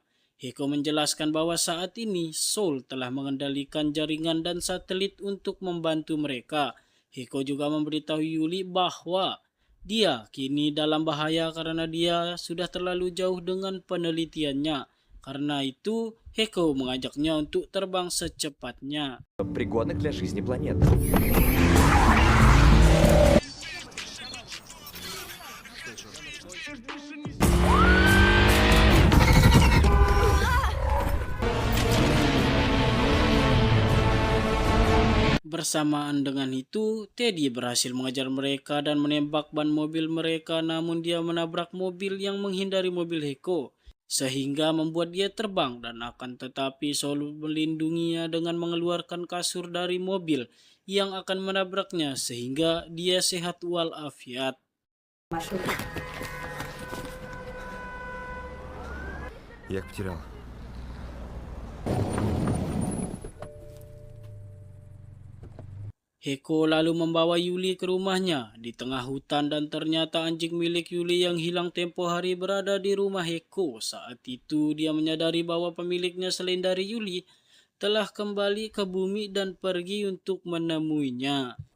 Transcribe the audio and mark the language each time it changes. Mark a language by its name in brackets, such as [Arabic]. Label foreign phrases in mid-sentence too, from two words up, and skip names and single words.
[Indonesian] Heko menjelaskan bahwa saat ini Seoul telah mengendalikan jaringan dan satelit untuk membantu mereka. Heko juga memberitahu Yuli bahwa dia kini dalam bahaya karena dia sudah terlalu jauh dengan penelitiannya. Karena itu, Heko mengajaknya untuk terbang secepatnya. [Russian] Пригодных для жизни планет. [Indonesian] Bersamaan dengan itu, Teddy berhasil mengejar mereka dan menembak ban mobil mereka, namun dia menabrak mobil yang menghindari mobil Heko, sehingga membuat dia terbang, dan akan tetapi Seoul melindunginya dengan mengeluarkan kasur dari mobil yang akan menabraknya sehingga dia sehat walafiat. [Russian] Машину. Я их потерял. [Indonesian] Heko lalu membawa Yuli ke rumahnya di tengah hutan dan ternyata anjing milik Yuli yang hilang tempo hari berada di rumah Heko. Saat itu dia menyadari bahwa pemiliknya selain dari Yuli telah kembali ke bumi dan pergi untuk menemuinya.